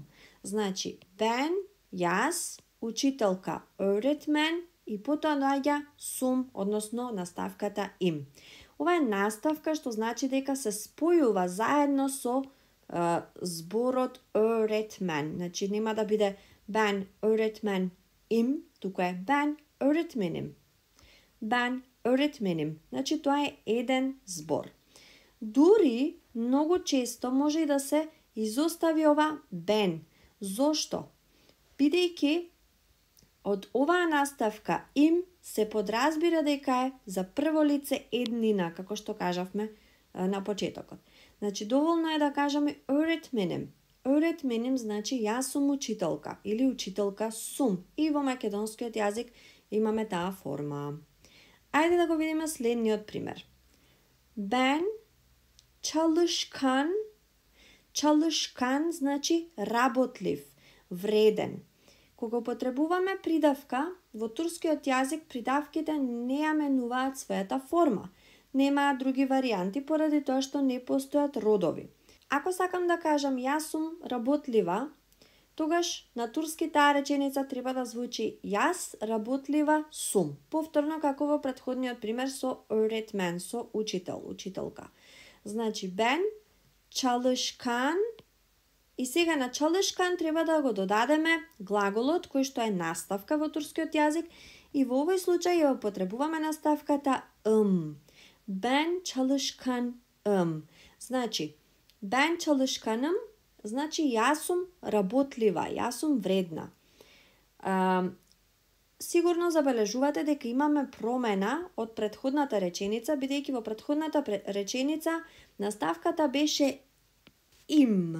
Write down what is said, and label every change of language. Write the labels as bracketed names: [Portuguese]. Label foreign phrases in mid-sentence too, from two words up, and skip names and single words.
[Macedonian] Значи, Ben, јас, учителка öğretmen и потоа доаѓа сум, односно наставката им. Ова е наставка што значи дека се спојува заедно со зборот öğretmen. Значи, нема да биде [Turkish] Ben öğretmen [Macedonian] им, туку е [Turkish] Ben öğretmenim. Ben öğretmenim. [Macedonian] Значи, тоа е еден збор. Дури, многу често може и да се изостави ова Ben. Зошто? Бидејќи од оваа наставка им се подразбира дека е за прво лице еднина, како што кажавме на почетокот. Значи, доволно е да кажеме [Turkish] öğretmenim. Öğretmenim [Macedonian] значи јас сум учителка или учителка сум. И во македонскиот јазик имаме таа форма. Ајде да го видиме следниот пример. [Turkish] Ben çalışkan. [Macedonian] Çalışkan значи работлив, вреден. Кога употребуваме придавка, во турскиот јазик придавките не ја менуваат својата форма. Немаат други варијанти поради тоа што не постојат родови. Ако сакам да кажам јас сум работлива, тогаш на турски таа реченица треба да звучи јас работлива сум. Повторно како во претходниот пример со öğretmen, со учител, учителка. [Turkish] Значи Ben çalışkan. [Macedonian] И сега на çalışkan треба да го додадеме глаголот кој што е наставка во турскиот јазик и во овој случај ја употребуваме наставката [Turkish] Ben çalışkanım. Значи, Ben çalışkanım, [Macedonian] значи јас сум работлива, јас сум вредна. Сигурно забележувате дека имаме промена од претходната реченица, бидејќи во претходната реченица наставката беше им.